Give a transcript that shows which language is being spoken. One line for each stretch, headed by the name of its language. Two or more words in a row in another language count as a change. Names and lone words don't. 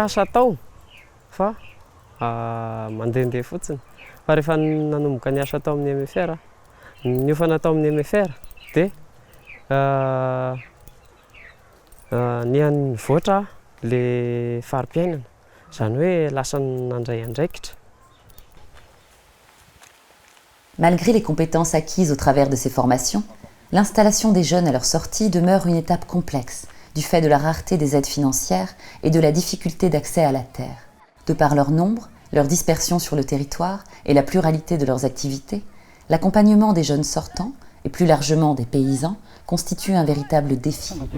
Malagasy: asa atao fa mandehandeha fotsiny, fa rehefa nanomboka ny asa tao amin'ny MFR niofana tao amin'ny MFR dia nivoatra le fari-piainana, zany hoe lasa nandray andraikitra.
French: Malgré les compétences acquises au travers de ces formations, l'installation des jeunes à leur sortie demeure une étape complexe, du fait de la rareté des aides financières et de la difficulté d'accès à la terre. De par leur nombre, leur dispersion sur le territoire et la pluralité de leurs activités, l'accompagnement des jeunes sortants, et plus largement des paysans, constitue un véritable défi.